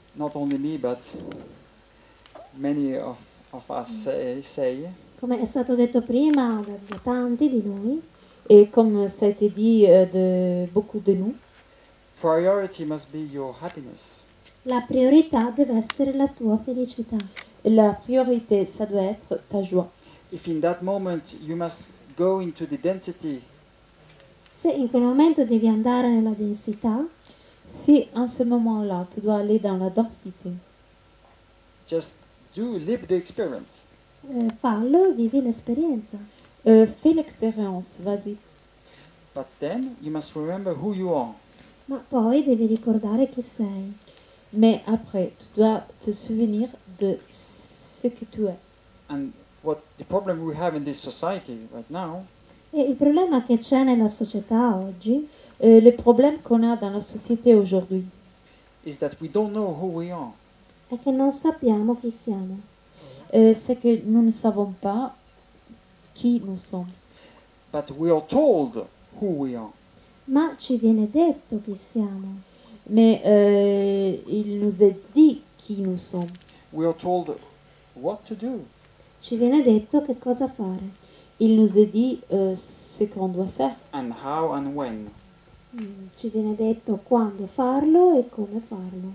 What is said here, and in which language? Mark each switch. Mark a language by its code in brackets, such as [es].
[en] not only me but many of us say [it] come è stato detto prima da tanti di noi, [fr] et comme ça a été dit de beaucoup de nous, [en] priority must be your happiness. [it] la priorità deve essere la tua felicità. [fr] la priorité, ça doit être ta joie. [en] If in that moment you must go into the density, [it] Se in quel momento devi andare nella densità, [fr] Si en ce moment-là, tu dois aller dans la densité, [en] just live the experience. [it] fallo, vivi l'esperienza. [fr] fais l'expérience, vas-y. [en] But then you must remember who you are. [it] Ma poi devi ricordare chi sei. [fr] Mais après, tu dois te souvenir de ce que tu es. [en] And what the problem we have in this society right now [it] E il problema che c'è nella società oggi [fr] Le problème qu'on a dans la société aujourd'hui, [en] is that we don't know who we are. [it] è che non sappiamo chi siamo. [fr] c'est que nous ne savons pas qui nous sommes. [en] But we are told who we are. [it] Ma ci viene detto chi siamo. [fr] Mais il nous est dit qui nous sommes. [en] We are told what to do. [it] Ci viene detto che cosa fare. [fr] Il nous est dit ce qu'on doit faire. [en] And how and when. [it] Ci viene detto quando farlo e come farlo.